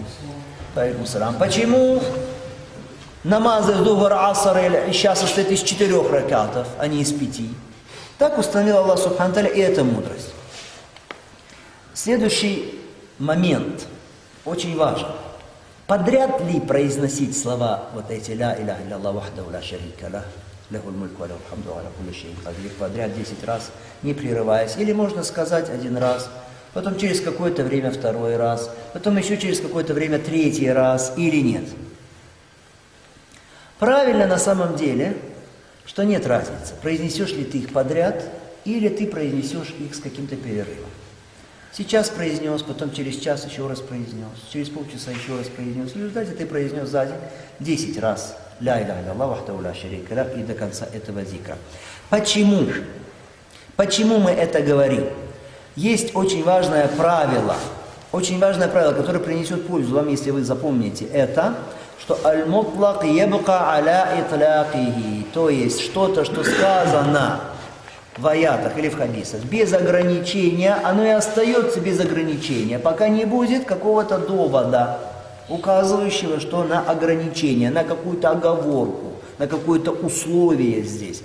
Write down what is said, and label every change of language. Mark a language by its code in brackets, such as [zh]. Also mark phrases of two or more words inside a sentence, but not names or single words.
[ru] Почему намазы Дугар, Аср или Иша состоят из 4 ракатов, а не из 5? Так установил [ar] الله سبحانه وتعالى, [ru] и это мудрость. Следующий момент очень важен. Подряд ли произносить слова вот эти [ar] «لا إله إلا وحده لا شريك له، له الملك وله الحمد وعلى كل شيء قدير» [ru] подряд 10 раз, не прерываясь? Или можно сказать 1 раз, потом через какое-то время 2 раз, потом еще через какое-то время 3 раз, или нет? Правильно на самом деле, что нет разницы, произнесешь ли ты их подряд, или ты произнесешь их с каким-то перерывом. Сейчас произнес, потом через час еще раз произнес, через полчаса еще раз произнес. В результате ты произнес за день 10 раз [ar] «لا إله إلا وحده لا شريك له» [ru] и до конца этого зикра. Почему? Почему мы это говорим? Есть очень важное правило Очень важное правило, которое принесет пользу вам, если вы запомните это, что [ar] المطلق يبقى على إطلاقه, [ru] то есть что-то, что сказано в аятах или в хадисах без ограничения, оно и остается без ограничения, пока не будет какого-то довода, указывающего, что на ограничение, на какую-то оговорку, на какое-то условие здесь.